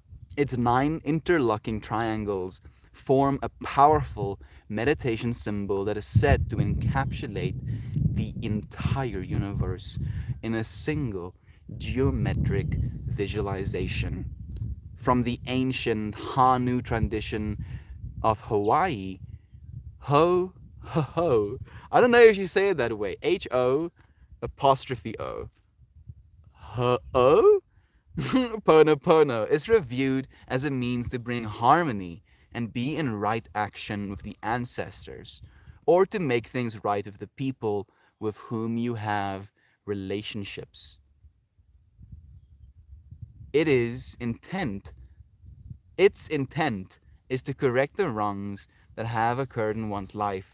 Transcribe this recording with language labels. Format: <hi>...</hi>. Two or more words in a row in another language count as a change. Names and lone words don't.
<en>Its 9 interlocking triangles form a powerful meditation symbol that is said to encapsulate the entire universe in a single geometric visualization. From the ancient Hanu tradition of Hawaii, ho, ho, ho. I don't know if you say it that way. Ho apostrophe O. Ho, O? Pono Pono is reviewed as a means to bring harmony and be in right action with the ancestors, or to make things right with the people with whom you have relationships. It is intent, its intent is to correct the wrongs that have occurred in one's life.</en>